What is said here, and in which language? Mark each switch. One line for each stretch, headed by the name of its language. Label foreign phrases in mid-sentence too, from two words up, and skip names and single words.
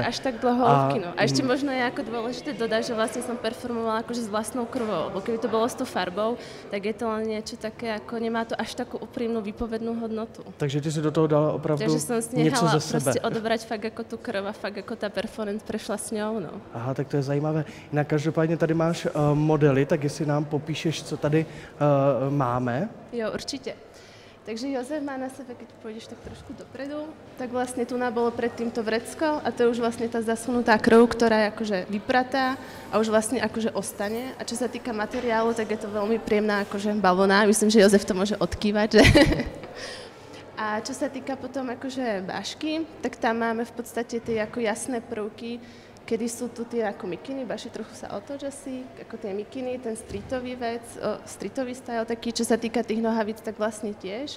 Slovak: Takže až tak do hloubky, no. A ešte možno je ako dôležité dodať, že vlastne som performovala akože s vlastnou krvou, lebo keby to bolo s tou farbou, tak je to len niečo také, ako nemá to až takú úprimnú výpovednú hodnotu.
Czech: Takže ty si do toho dala opravdu něco ze sebe.
Slovak: Takže som snehala proste odobrať fakt ako tú krv a fakt ako tá performance prešla s ňou, no.
Czech: Aha, tak to je zajímavé. Jinak každopádně tady máš modely, tak jestli nám popíšeš, co tady máme. Jo,
Slovak: určite. Takže Jozef má na sebe, keď pôjdeš tak trošku dopredu, tak vlastne tu bolo predtým to vrecko a to je už vlastne tá zasunutá krv, ktorá je akože vypratá a už vlastne akože ostane. A čo sa týka materiálu, tak je to veľmi príjemná akože bavlna. Myslím, že Jozef to môže odkývať, že? A čo sa týka potom akože bášky, tak tam máme v podstate tie ako jasné prvky, kedy sú tu tie ako mikiny, Baši, trochu sa otoč asi, ako tie mikiny, ten streetový vec, streetový style taký, čo sa týka tých nohavíc, tak vlastne tiež.